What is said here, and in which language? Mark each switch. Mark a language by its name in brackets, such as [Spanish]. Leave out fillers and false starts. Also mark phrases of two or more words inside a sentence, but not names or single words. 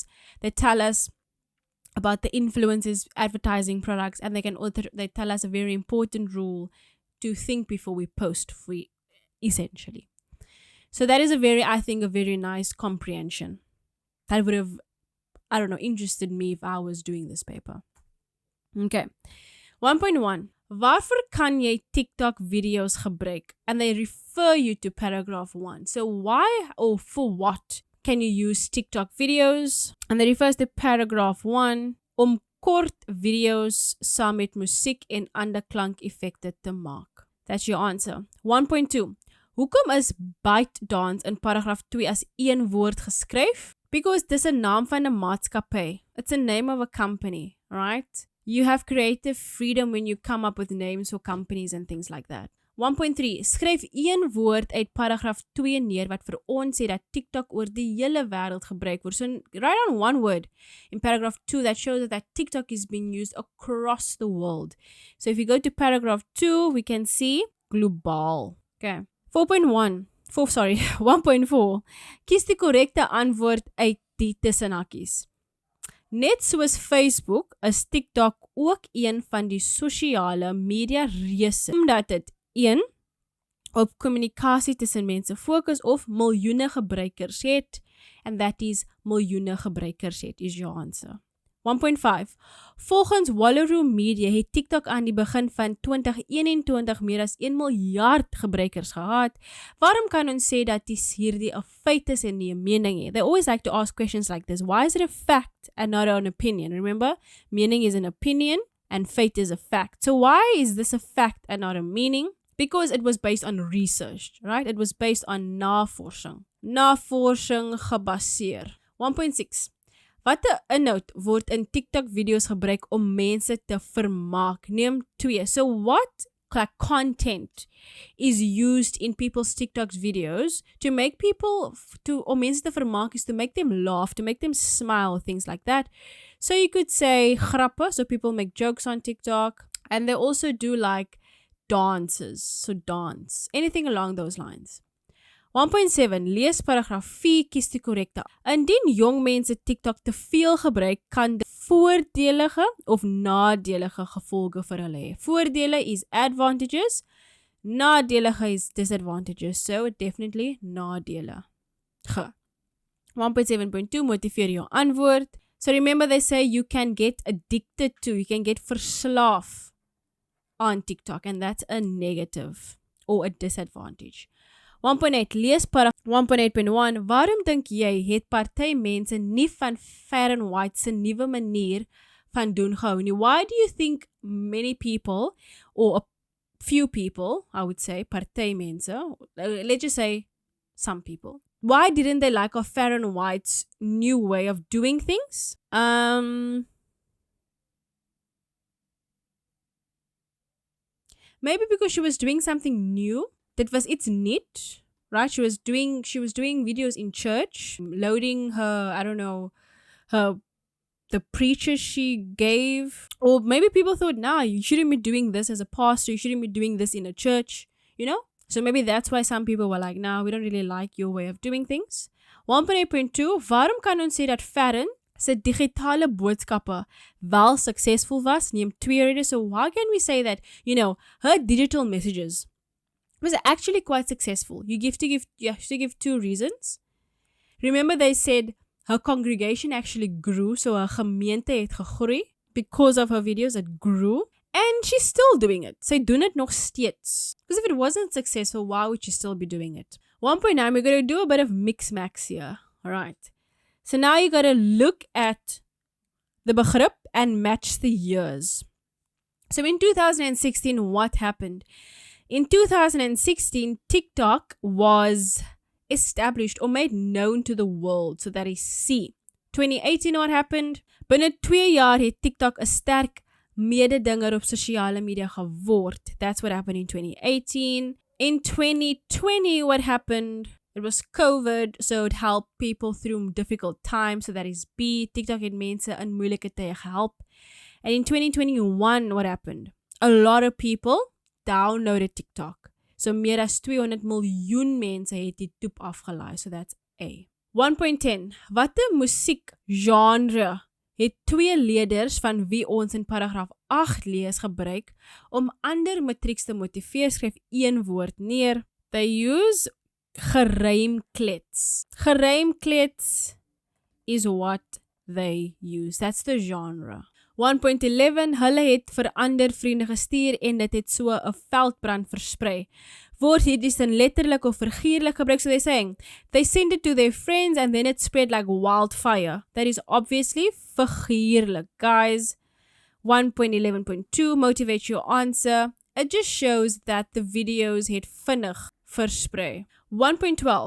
[English] They tell us about the influencers advertising products, and they tell us a very important rule to think before we post, essentially. So that is a very nice comprehension. That would have, interested me if I was doing this paper. Okay. 1.1. [Afrikaans] Waarvoor kan jy TikTok videos gebruik? [English] And they refer you to paragraph 1. So why or for what can you use TikTok videos? And they refers to paragraph 1 [Afrikaans] om kort videos saam met musiek en ander klankeffekte te maak. [English] That's your answer. 1.2. [Afrikaans] Hoekom is byte dance in paragraaf 2 as een woord geskryf? Because dis 'n naam van 'n maatskappy. [English] It's a name of a company, right? You have creative freedom when you come up with names for companies and things like that. 1.3. [Afrikaans] Skryf een woord uit paragraaf 2 neer wat vir ons sê dat TikTok oor die hele wêreld gebruik word. [English] So write on one word in paragraph 2 that shows that TikTok is being used across the world. So if you go to paragraph 2, we can see globaal. Okay. 1.4. [Afrikaans] Kies die korrekte antwoord uit die tussenhakies. Net soos Facebook is TikTok ook een van die sosiale media reuse, omdat dit 1 op kommunikasie tussen mense fokus of miljoene gebruikers het, [English] and that is [Afrikaans] miljoene gebruikers het, [English] is your answer. 1.5. [Afrikaans] Volgens Wallaroo Media het TikTok aan die begin van 2021 meer as 1 miljard gebruikers gehad. Waarom kan ons sê dat hierdie 'n feit is en nie 'n mening nie? [English] They always like to ask questions like this. Why is it a fact and not an opinion? Remember, meaning is an opinion and fate is a fact. So why is this a fact and not a meaning? Because it was based on research, right? It was based on navorsing. [Afrikaans] Navorsing gebaseer. 1.6. Watter inhoud word in TikTok video's gebruik om mense te vermaak? Neem 2. [English] So what content is used in people's TikTok videos to make people, [Afrikaans] om mense te vermaak [English] is to make them laugh, to make them smile, things like that. So you could say grappe, so people make jokes on TikTok, and they also do like dances, so dance, anything along those lines. 1.7. [Afrikaans] Lees paragraaf 4, kies die korrekte. Indien jong mense TikTok te veel gebruik, kan dit voordelige of nadelige gevolge vir hulle hê. [English] Voordele is advantages, nadelige is disadvantages, so definitely nadele. [Afrikaans] 1.7.2. Motiveer jou antwoord. [English] So remember they say you can get addicted to, you can get verslaaf on TikTok, and that's a negative or a disadvantage. 1.8. [Afrikaans] Lees paragraaf 1.8.1. Waarom dink jy het party mense nie van Farron White se nuwe manier van doen gehou nie? [English] Why do you think many people, or a few people, I would say, [Afrikaans] party mense, [English] let's just say some people, why didn't they like of Farron White's new way of doing things? Maybe because she was doing something new. That was it's neat, right? She was doing videos in church, loading her, the preacher she gave. Or maybe people thought, nah, you shouldn't be doing this as a pastor, you shouldn't be doing this in a church, you know? So maybe that's why some people were like, nah, we don't really like your way of doing things. 1.8.2, [Afrikaans] waarom kan ons sê dat Farron se digitale boodskappe wel succesvol was, neem 2 redes. [English] So how can we say that, her digital messages was actually quite successful? You have to give 2 reasons. Remember they said her congregation actually grew, so her [Afrikaans] gemeente het gegroei [English] because of her videos. It grew. And she's still doing it. [Afrikaans] Sy doen dit nog steeds. [English] Because if it wasn't successful, why would she still be doing it? 1.9, we're going to do a bit of mix-max here. Alright. So now you got to look at the begrip and match the years. So in 2016, what happened? In 2016, TikTok was established or made known to the world. So that is C. 2018, what happened? [Afrikaans] Binne 2 jaar het TikTok 'n sterk mededinger op sosiale media geword. [English] That's what happened in 2018. In 2020, what happened? It was COVID, so it helped people through difficult times. So that is B. [Afrikaans] TikTok het mense in moeilike tye gehelp. [English] And in 2021, what happened? A lot of people downloaded TikTok. [Afrikaans] So meer as 200 miljoen mense het die toep afgelaai. [English] So that's A. 1.10. [Afrikaans] Watter musiekgenre het 2 leerders van wie ons in paragraaf 8 lees gebruik om ander matriks te motiveer? Skryf 1 woord neer. [English] They use gerijmklets. Gerijmklets is what they use. That's the genre. 1.11. [Afrikaans] Hulle het vir ander vriende gestuur en dit het so 'n veldbrand versprei. Word hierdie sin letterlik of figuurlik gebruik? [English] So they're saying, they sent it to their friends and then it spread like wildfire. That is obviously figuurlik, guys. 1.11.2. Motivate your answer. It just shows that the videos [Afrikaans] het vinnig versprei. [English] 1.12.